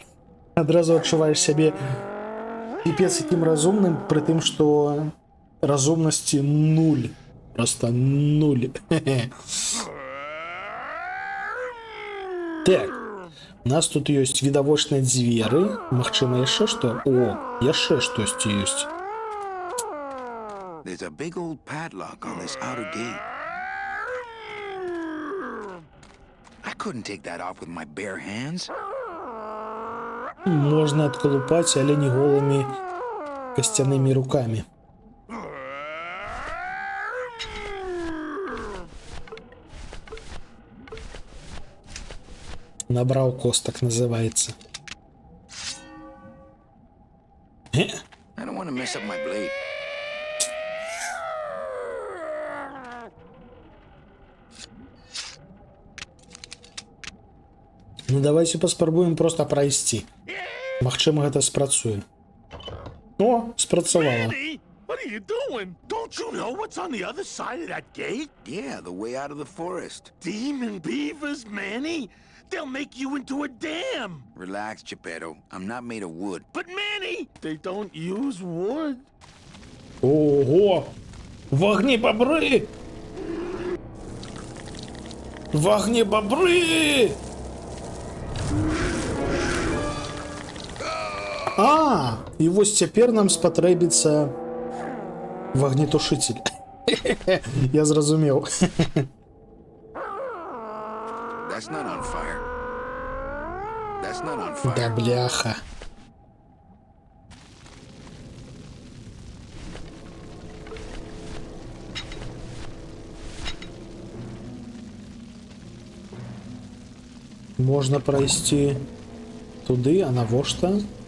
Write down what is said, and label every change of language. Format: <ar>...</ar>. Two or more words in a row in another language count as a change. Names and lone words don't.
<be>Адразу адчуваеш сябе піпец якім разумным, пры тым, што разумнасці 0. Просто 0. Так. У нас тут ёсць відавочныя дзверы. Магчыма, яшчэ што? О, яшчэ штосьці ёсць.</be> <en>There's a big old padlock on this outer gate. I couldn't take that off with my bare hands.</en> <be>Можна адкалупаць, але не голымі касцянымі рукамі. Набраў костак, называецца.</be> <en>I don't want to mess up my blade.</en> <be>Ну давайте паспрабуем просто прайсці. Магчыма, гэта спрацуе. О, спрацавала.</be> <en>Manny, what are you doing? Don't you know what's on the other side of that gate? Yeah, the way out of the forest. Demon beavers, Manny. They'll make you into a dam. Relax, Geppetto. I'm not made of wood. But Manny, they don't use wood.</en> <uk>Ого! Вогнебобри! Вогнебобри!</uk> <be>А, і вось цяпер нам спатрэбіцца вогнетушитель. Я зразумеў.</be> <en>That's not on fire. That's not on fire.</en> <be>Да бляха. Можна прайсці туды, а навошта?</be>